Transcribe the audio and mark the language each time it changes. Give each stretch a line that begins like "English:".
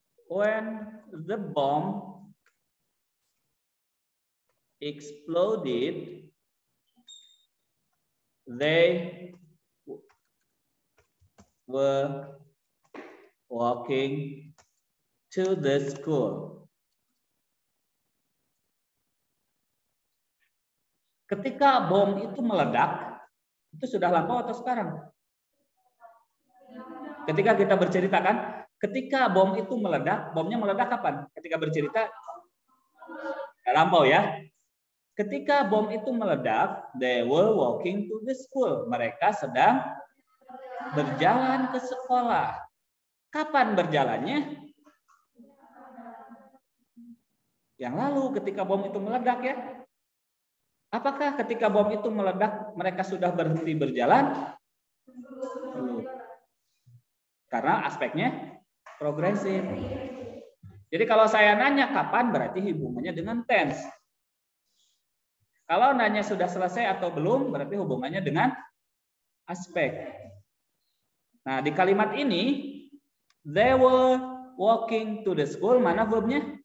English: When the bomb exploded, they were walking to the school.
Indonesian: Ketika bom itu meledak, itu sudah lampau atau sekarang? Ketika kita bercerita kan, ketika bom itu meledak, bomnya meledak kapan? Ketika bercerita, sudah lampau ya. Ketika bom itu meledak,
English: they were walking to the school.
Indonesian: Mereka sedang berjalan ke sekolah. Kapan berjalannya? Yang lalu ketika bom itu meledak ya. Apakah ketika bom itu meledak mereka sudah berhenti berjalan? Belum. Karena aspeknya progresif. Jadi kalau saya nanya kapan berarti hubungannya dengan tense. Kalau nanya sudah selesai atau belum berarti hubungannya dengan aspek. Nah, di kalimat ini
English: they were walking to the school,
Indonesian: mana verbnya?